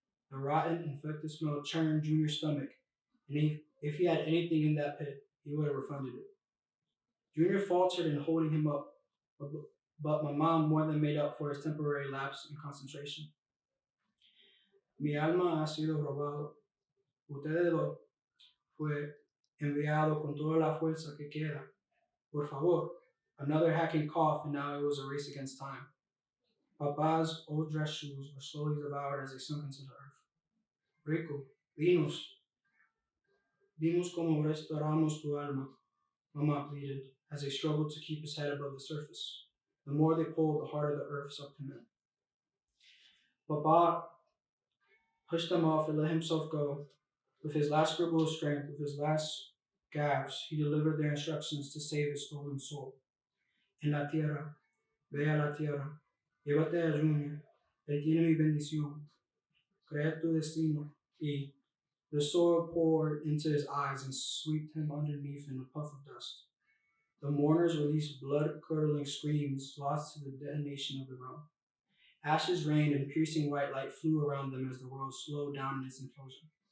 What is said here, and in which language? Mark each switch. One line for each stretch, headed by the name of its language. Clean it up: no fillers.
English: The rotten, infected smell churned Junior's stomach, and if he had anything in that pit, he would have refunded it. Junior faltered in holding him up, but my mom more than made up for his temporary lapse in concentration.
Spanish: Mi alma ha sido robado. Ustedes dos fue enviado con toda la fuerza que queda. Por favor.
English: Another hacking cough, and now it was a race against time. Papa's old dress shoes were slowly devoured as they sunk into the earth.
Spanish: Rico, dinos cómo restauramos tu alma,
English: Mama pleaded, as they struggled to keep his head above the surface. The more they pulled, the harder the earth sucked him in. Papa pushed them off and let himself go. With his last scribble of strength, with his last gasps, he delivered their instructions to save his stolen soul.
Spanish: En la tierra, ve a la tierra, llévate a Junior, él tiene mi bendición. Crea tu destino, y
English: the soil poured into his eyes and swept him underneath in a puff of dust. The mourners released blood-curdling screams lost to the detonation of the realm. Ashes rained and piercing white light flew around them as the world slowed down in its implosion.